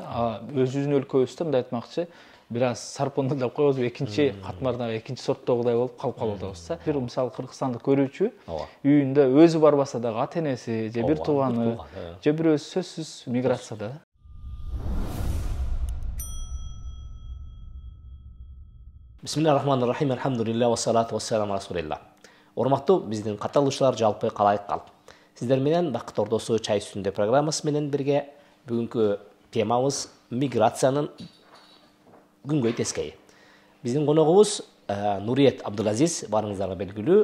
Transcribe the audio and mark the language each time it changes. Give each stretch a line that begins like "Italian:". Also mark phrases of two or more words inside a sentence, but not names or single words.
Kyrgyz: Өзүбүздүн өлкөбүздө мындай айтмакчы, бир аз сарпондоп коебуз, экинчи катмардагы экинчи сорттогудай болуп калып калып атабыз. Бир мисалы кыргызстанды көрүүчү үйүндө өзү барбаса дагы ата-энеси же бир тууганы же бирөө сөзсүз миграцияда.
Arabic: بسم الله الرحمن الرحيم. الحمد لله والصلاة والسلام رسول الله.
Kyrgyz: Урматтуу биздин катталуучулар, жалпы калай кал. Сиздер менен Бакыт Ордосу чай үстүндө программасы менен бирге бүгүнкү темабыз миграциянын күнгөй тескейи. Биздин коногубуз Нуриет Абдулазиз, барыңыздарга белгилүү.